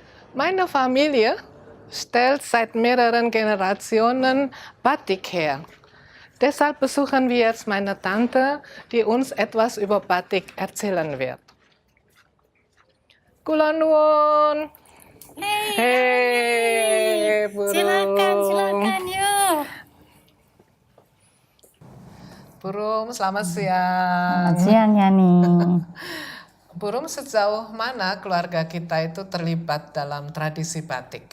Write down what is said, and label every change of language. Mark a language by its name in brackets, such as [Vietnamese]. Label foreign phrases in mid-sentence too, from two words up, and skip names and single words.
[German] Meine Familie stellt seit mehreren Generationen Batik her. Deshalb besuchen wir jetzt meine Tante, die uns etwas über Batik erzählen wird. [Javanese] Kula nuwun. Hei, [Indonesian] Silakan yuk. Burum, selamat siang. Selamat siang Yani. Burum, sejauh mana keluarga kita itu terlibat dalam tradisi batik?